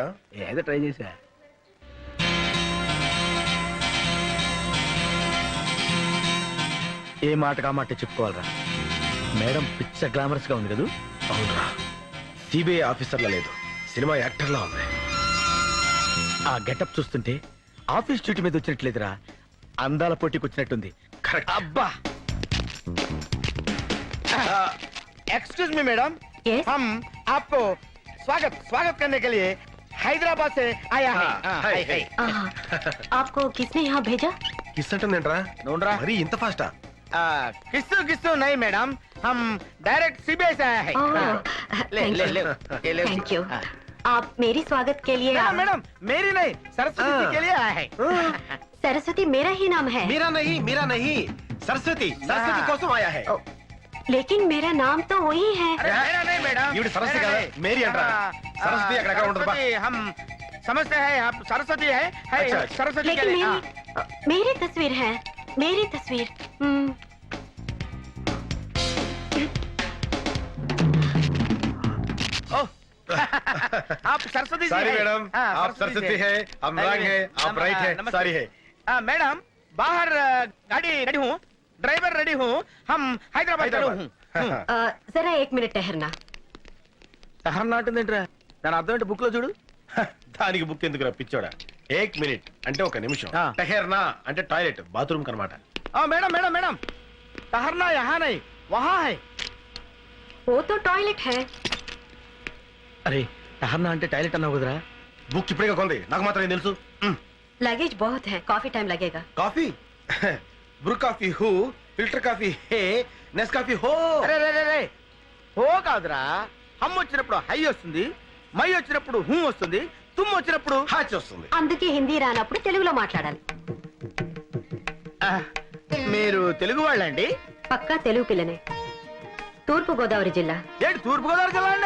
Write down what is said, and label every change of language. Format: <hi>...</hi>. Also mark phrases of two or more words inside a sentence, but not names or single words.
<te>ఏదో ట్రై చేసా. ఏ మాటగా మాట చెప్పుకోవాలరా. మేడం పిచ్చ గ్లామరస్ గా ఉంది కదా. అవునరా, సిబిఐ ఆఫీసర్లా లేదు, సినిమా యాక్టర్లా ఉంది. ఆ గెటప్ చూస్తుంటే</te> <en>office duty</en> <te>మీద వచ్చినట్లేదురా, అందాల పోటీకి వచ్చినట్టుంది. కరెక్ట్. అబ్బా.</te> <en>excuse me</en> <hi>मैडम, हम आपको स्वागत स्वागत करने के लिए हैदराबाद से आया है. हाय हाय. आपको किसने यहाँ भेजा?</hi> <te>కిస్ అంటుందేంట్రా? नोंडरा మరి ఇంత ఫాస్టా?</te> <hi>किस्सू किस्सू नहीं मैडम, हम डायरेक्ट सीबीआई से आया है. ले ले ले ले.</hi> <en>thank you.</en> <hi>आप मेरी स्वागत के लिए मैडम मेरी नहीं, सरस्वती जी के लिए आया है. सरस्वती मेरा ही नाम है. मीरा नहीं सरस्वती, सरस्वती కోసం आया है. लेकिन मेरा नाम तो वही है. अरे मेरा नहीं मैडम,</hi> <te>ఈవిడ సరస్వతి కదా, మేరీ అంటారా? సరస్వతి అక్కడ ఉండదు బా.</te> <hi>हम समझते हैं आप सरस्वती है. अच्छा. सरस्वती के लेकिन लिए. मेरी तस्वीर है, मेरी तस्वीर. आप सरस्वती जी सारी हैं? मैडम, हाँ, आप सरस्वती है, हम रंग है, आप ब्राइट है, नमस्ते. सारी है. मैडम बाहर गाड़ी रेडी हूँ, ड्राइवर रेडी हूँ, हम हैदराबाद रेडी हूँ. जरा 1 मिनट ठहरना.</hi> <te>సహనం నాటుందేంట్రా? దాని అర్థం ఏంటి బుక్ లో చూడు. దానికి బుక్ ఎందుకు రప్పించోడా? 1 మినిట్ అంటే 1 నిమిషం, టహెర్నా అంటే టాయిలెట్, బాత్రూమ్ కనమాట.</te> <hi>मैडम मैडम मैडम, ठहरना यहाँ नहीं, वहाँ है. वो तो टॉयलेट है.</hi> <te>అరే సహనం అంటే టాయిలెట్ అన్నావు కదరా. బుక్ ఇప్పుడే కొంది, నాకు మాత్రం ఏం తెలుసు.</te> <hi>लगेज बहुत है, काफी टाइम लगेगा. काफी ब्रू काफी हूँ, फिल्टर काफी है, नेस काफी हो.</hi> <te>అరే రే రే రే, హో కాదురా. హమ్ వచ్చినప్పుడు హై వస్తుంది, మై వచ్చినప్పుడు హూ వస్తుంది, తుమ్ వచ్చినప్పుడు హాచ్ వస్తుంది. అందుకే హిందీ రానప్పుడు తెలుగులో మాట్లాడాలి. మీరు తెలుగు వాళ్ళండి? పక్కా తెలుగు పిల్లనే. తూర్పు గోదావరి జిల్లా. ఏంటి తూర్పు గోదావరి జిల్లా అండి?</te>